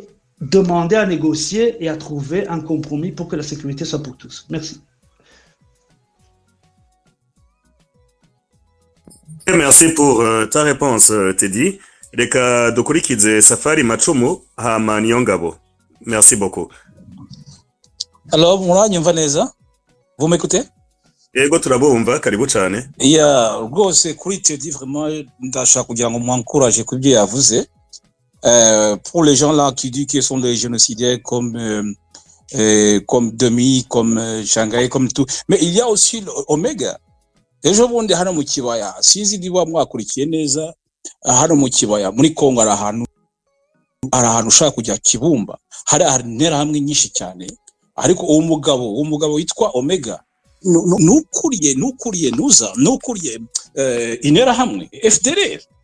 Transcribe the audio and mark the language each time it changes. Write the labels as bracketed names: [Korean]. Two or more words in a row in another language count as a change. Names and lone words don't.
[French] Et demander à négocier et à trouver un compromis pour que la sécurité soit pour tous. Merci. Merci pour ta réponse, Teddy. [Kinyarwanda] Reka dukurikize Safari Macumu hama Niyongabo. [French] Merci beaucoup. Alors, [Kinyarwanda] muranyumva neza? [French] Vous m'écoutez? [Kinyarwanda] Yego turabumva, karibu cyane. Rwose kuri Teddy vraiment ndashaka kugira ngo mwancourage kubyo yavuze. [French] Pour les gens là qui disent qu'ils sont des génocidaires comme Demi, comme Shanghai, comme tout. Mais il y a aussi Omega. [Kinyarwanda] Ejo bundi hano mu kibaya sinzi niba mwakurikiye neza hano mu kibaya muri Kongo ari ahantu ushaka kujya Kibumba hari intera hamwe nyinshi cyane ariko uwo mugabo witwa Omega nukuriye intera hamwe FDLR